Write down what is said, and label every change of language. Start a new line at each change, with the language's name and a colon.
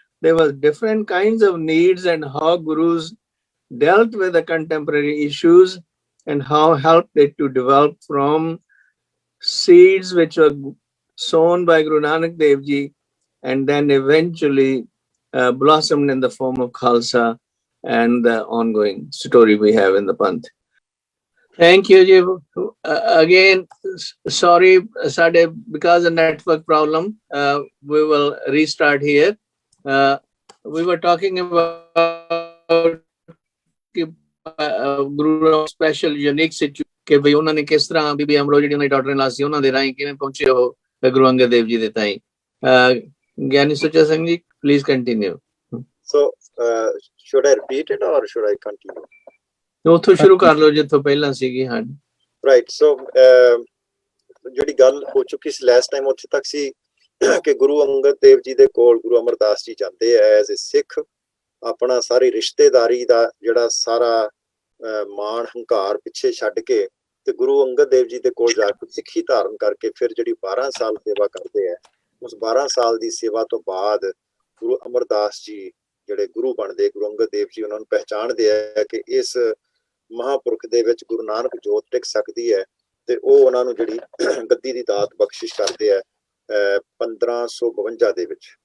English: There was different kinds of needs and how gurus dealt with the contemporary issues and how helped it to develop from seeds which were sown by Guru Nanak Dev Ji and then eventually blossomed in the form of Khalsa and the ongoing story we have in the Panth. Thank you, Ji. Again, sorry, Sade, because of network problem, we will restart here. We were talking about Guru special unique situation
Punjabi: ਕਿ ਬਈ ਉਹਨਾਂ ਨੇ ਕਿਸ ਤਰ੍ਹਾਂ ਬੀਬੀ ਅਮਰੋ ਜਿਹੜੀ ਉਹਨਾਂ ਦੀ doctor ਇਨ-ਲਾ ਸੀ ਉਹਨਾਂ ਦੇ ਰਾਹੀਂ ਕਿਵੇਂ ਪਹੁੰਚੇ ਉਹ ਗੁਰੂ ਅੰਗਦ ਦੇਵ ਜੀ ਦੇ ਤਾਈਂ। ਗਿਆਨੀ Sucha Singh ji,
English: Please continue. So should I repeat it or should I continue?
Punjabi: ਉੱਥੋਂ ਸ਼ੁਰੂ ਕਰ ਲਓ ਜਿੱਥੋਂ ਪਹਿਲਾਂ ਸੀਗੀ। ਹਾਂ,
English: right, so
Punjabi: ਜਿਹੜੀ ਗੱਲ ਹੋ ਚੁੱਕੀ ਸੀ ਲਾਸਟ ਟਾਈਮ ਉੱਥੇ ਤੱਕ ਸੀ ਕਿ ਗੁਰੂ ਅੰਗਦ ਦੇਵ ਜੀ ਦੇ ਕੋਲ ਗੁਰੂ ਅਮਰਦਾਸ ਜੀ ਜਾਂਦੇ ਐ
English: as a Sikh,
Punjabi: ਆਪਣਾ ਸਾਰੀ ਰਿਸ਼ਤੇਦਾਰੀ ਦਾ ਜਿਹੜਾ ਸਾਰਾ ਮਾਣ ਹੰਕਾਰ ਪਿੱਛੇ ਛੱਡ ਕੇ ਤੇ ਗੁਰੂ ਅੰਗਦ ਦੇਵ ਜੀ ਦੇ ਕੋਲ ਜਾ ਕੇ ਸਿੱਖੀ ਧਾਰਨ ਕਰਕੇ ਫਿਰ ਜਿਹੜੀ 12 ਸਾਲ ਸੇਵਾ ਕਰਦੇ ਆ, ਉਸ 12 ਸਾਲ ਦੀ ਸੇਵਾ ਤੋਂ ਬਾਅਦ ਗੁਰੂ ਅਮਰਦਾਸ ਜੀ ਜਿਹੜੇ ਗੁਰੂ ਬਣਦੇ, ਗੁਰੂ ਅੰਗਦ ਦੇਵ ਜੀ ਉਹਨਾਂ ਨੂੰ ਪਹਿਚਾਣਦੇ ਆ ਕਿ ਇਸ ਮਹਾਂਪੁਰਖ ਦੇ ਵਿੱਚ ਗੁਰੂ ਨਾਨਕ ਜੋਤ ਟਿਕ ਸਕਦੀ ਹੈ ਤੇ ਉਹ ਉਹਨਾਂ ਨੂੰ ਜਿਹੜੀ ਗੱਦੀ ਦੀ ਦਾਤ ਬਖਸ਼ਿਸ਼ ਕਰਦੇ ਆ 1552 ਦੇ ਵਿੱਚ।